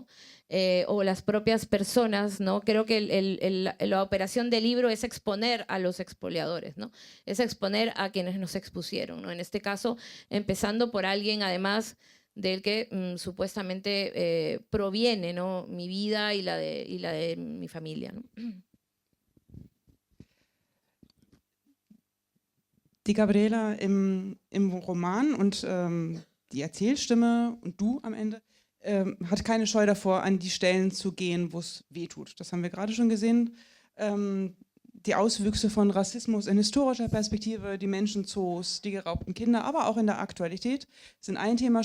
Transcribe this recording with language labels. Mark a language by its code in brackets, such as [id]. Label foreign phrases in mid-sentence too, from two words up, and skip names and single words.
[es] o las propias personas, ¿no? Creo que la operación del libro es exponer a los expoliadores, ¿no? Es exponer a quienes nos expusieron, ¿no? En este caso, empezando por alguien, además, del que supuestamente proviene, ¿no? mi vida y la de mi familia, ¿no? [de] Die Gabriela im Roman und die Erzählstimme und du am Ende hat keine Scheu davor, an die Stellen zu gehen, wo es weh tut. Das haben wir gerade schon gesehen. Die Auswüchse von Rassismus in historischer Perspektive, die Menschenzoos, die geraubten Kinder, aber auch in der Aktualität sind ein Thema.